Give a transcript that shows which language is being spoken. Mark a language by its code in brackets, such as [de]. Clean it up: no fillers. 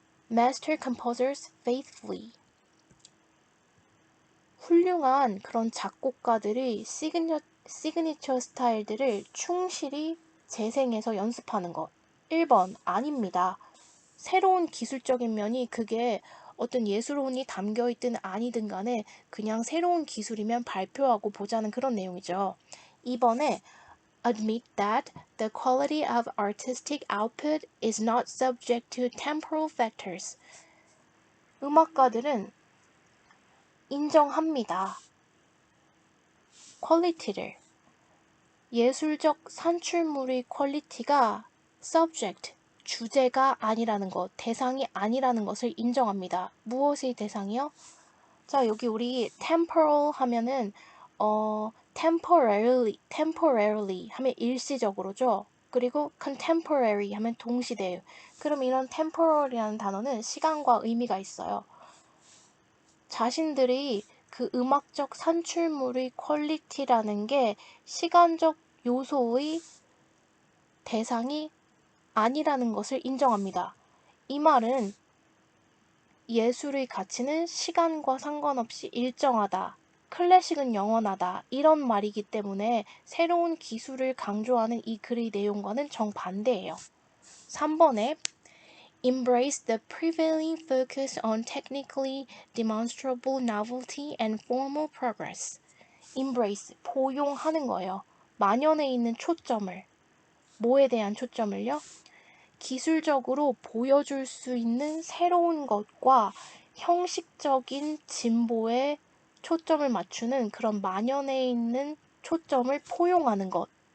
[en] Master composers faithfully. [ko] 훌륭한 그런 작곡가들이 시그니처 스타일들을 충실히 재생해서 연습하는 것. 1번 아닙니다. 새로운 기술적인 면이 그게 어떤 예술혼이 담겨있든 아니든 간에 그냥 새로운 기술이면 발표하고 보자는 그런 내용이죠. 2번에 [en] admit that the quality of artistic output is not subject to temporal factors. [ko] 음악가들은 인정합니다. 퀄리티를. 예술적 산출물의 퀄리티가 subject, 주제가 아니라는 것, 대상이 아니라는 것을 인정합니다. 무엇의 대상이요? 자, 여기 우리 temporal 하면은 temporarily 하면 일시적으로죠. 그리고 contemporary 하면 동시대예요. 그럼 이런 temporal이라는 단어는 시간과 의미가 있어요. 자신들이 그 음악적 산출물의 퀄리티라는 게 시간적 요소의 대상이 아니라는 것을 인정합니다. 이 말은 예술의 가치는 시간과 상관없이 일정하다. 클래식은 영원하다. 이런 말이기 때문에 새로운 기술을 강조하는 이 글의 내용과는 정반대예요. 3번에 [en] Embrace the prevailing focus on technically demonstrable novelty and formal progress. [ko] Embrace, 포용하는 거예요. 만연해 있는 초점을. 뭐에 대한 초점을요? 기술적으로 보여줄 수 있는 새로운 것과 형식적인 진보에 초점을 맞추는 그런 만연해 있는 초점을 포용하는 것.